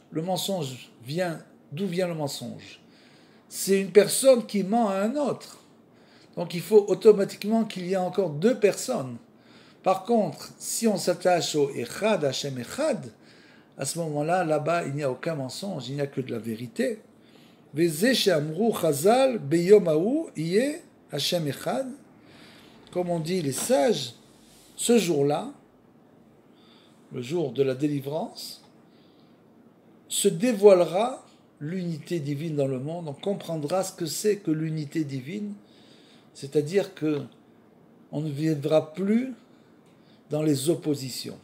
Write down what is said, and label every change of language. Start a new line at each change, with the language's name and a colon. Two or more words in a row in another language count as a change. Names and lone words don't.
French: Le mensonge vient, d'où vient le mensonge? C'est une personne qui ment à un autre. Donc il faut automatiquement qu'il y ait encore deux personnes. Par contre, si on s'attache au Echad,
Hebrew: ה' אחד,
French: à ce moment-là, là-bas, il n'y a aucun mensonge, il n'y a que de la vérité.
Hebrew: וזה שאמרו חז"ל ביום ההוא יהיה ה' אחד.
French: Comme on dit les sages, ce jour-là, le jour de la délivrance, se dévoilera l'unité divine dans le monde. On comprendra ce que c'est que l'unité divine, c'est-à-dire que on ne vivra plus dans les oppositions.